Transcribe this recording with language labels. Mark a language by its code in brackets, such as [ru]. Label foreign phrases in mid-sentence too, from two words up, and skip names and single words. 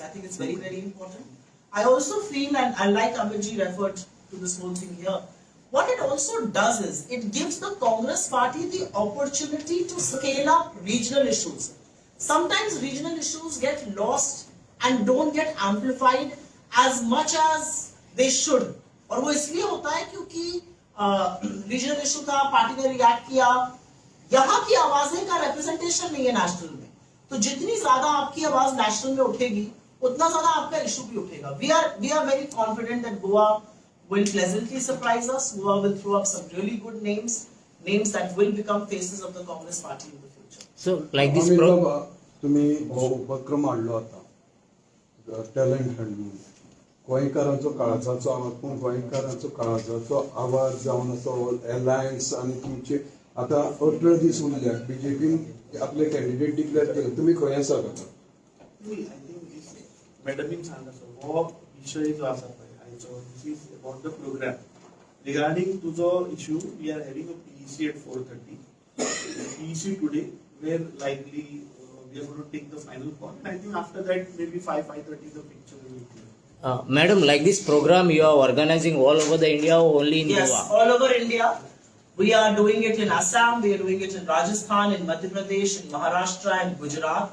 [en] I think it's very, very important. I also feel, and like Amitji referred to this whole thing here, what it also does is, it gives the Congress party the opportunity to scale up regional issues. Sometimes regional issues get lost and don't get amplified as much as they should. [hi] और वो इसलिए होता है क्योंकि [en] regional issue [hi] का पार्टी ने रिएक्ट किया, यहाँ की आवाजें का रिप्रेजेंटेशन नहीं है नेशनल में. तो जितनी ज्यादा आपकी आवाज नेशनल में उठेगी उतना ज्यादा आपका इशू भी उठेगा. [en] We are very confident that Goa will pleasantly surprise us, who will throw up some really good names that will become faces of the Congress party in the future. So, like this [kok] तुम्ही उपक्रम हाडलो आता [en] talent hunt [kok] गोंयकारांचो काळजाचो आवाज पूण गोंयकारांचो काळजाचो आवाज जावन असो एलायन्स आनी तुमचे आता 18 दीस उरल्या बीजेपीन आपले कॅन्डिडेट डिक्लेअर केले तुम्ही खंय आसा आता मॅडमीन सांगता हो विषय जो आसा पळय आयचो दिस [en] is about the program regarding [kok] तुजो इश्यू [en] we are having a PEC at 4:30 PEC today where likely we are going to take the final call and I think after that maybe 5:30 the picture will be clear. Madam, like this program you are organizing all over the India or only in Yes, Goa? all over India. We are doing it in Assam, we are doing it in Rajasthan, in Madhya Pradesh, in Maharashtra and Gujarat.